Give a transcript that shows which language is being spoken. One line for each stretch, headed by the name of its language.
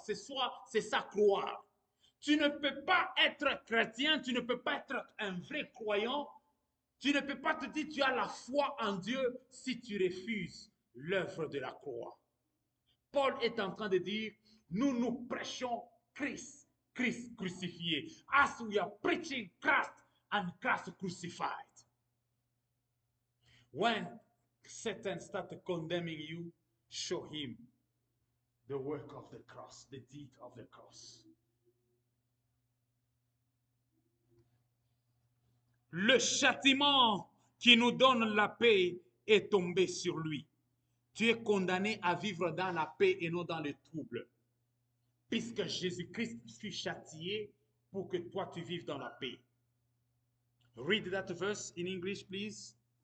French: C'est ça croire. Tu ne peux pas être chrétien, tu ne peux pas être un vrai croyant. Tu ne peux pas te dire tu as la foi en Dieu si tu refuses l'œuvre de la croix. Paul est en train de dire, nous prêchons Christ crucifié.
English: As we are preaching Christ and Christ crucified. When Satan started condemning you, show him the work of the cross, the deed of the cross.
French: Le châtiment qui nous donne la paix est tombé sur lui. Tu es condamné à vivre dans la paix et non dans le trouble. Puisque Jésus-Christ fut châtié pour que toi tu vives dans la paix.
English: Read that verse in English, please.